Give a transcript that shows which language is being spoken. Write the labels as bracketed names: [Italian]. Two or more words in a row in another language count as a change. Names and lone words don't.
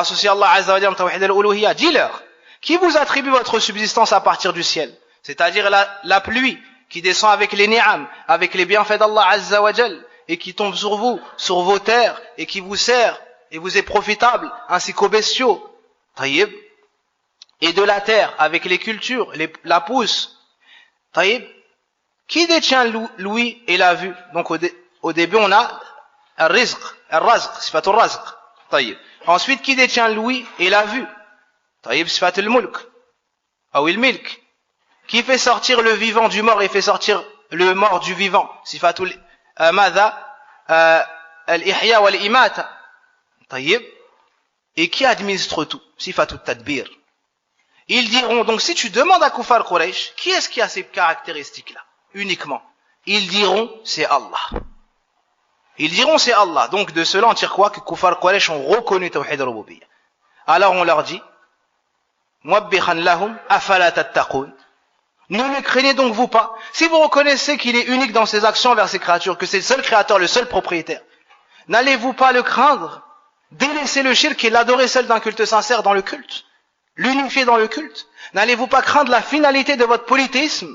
[French] associé [Arabic] الله عز وجل توحيد الألوهية, [French] dis-leur, qui vous attribue votre subsistance à partir du ciel, c'est-à-dire la pluie qui descend avec les ni'am, avec les bienfaits d' [Arabic] الله عز وجل, [French] et qui tombe sur vous, sur vos terres, et qui vous sert, et vous est profitable, ainsi qu'aux bestiaux, taïb, et de la terre, avec les cultures, la pousse, taïb, qui détient l'ouïe et la vue? Donc au début on a [Arabic] الرزق، صفة الرزق, [French] taïb. Ensuite, qui détient l'ouïe et la vue? Taïb, [Arabic] صفة الملك, [French] ou il-milk. Qui fait sortir le vivant du mort et fait sortir le mort du vivant? [Arabic] صفة الإحياء والإماتة. [French] Taïb. Et qui administre tout? [Arabic] صفة التدبير. [French] Ils diront, donc si tu demandes à [Arabic] كفار قريش, [French] qui est-ce qui a ces caractéristiques-là? Uniquement. Ils diront, c'est Allah. Ils diront, c'est Allah. Donc de cela, on tire quoi? Que [Arabic] كفار قريش [French] ont reconnu [Arabic] توحيد الربوبية. [French] Alors on leur dit, [Arabic] موبخا لهم، أفلا تتقون. [French] Ne le craignez donc vous pas. Si vous reconnaissez qu'il est unique dans ses actions envers ses créatures, que c'est le seul créateur, le seul propriétaire, n'allez-vous pas le craindre? Délaissez le shirk et l'adorer seul d'un culte sincère dans le culte. L'unifier dans le culte. N'allez-vous pas craindre la finalité de votre polythéisme?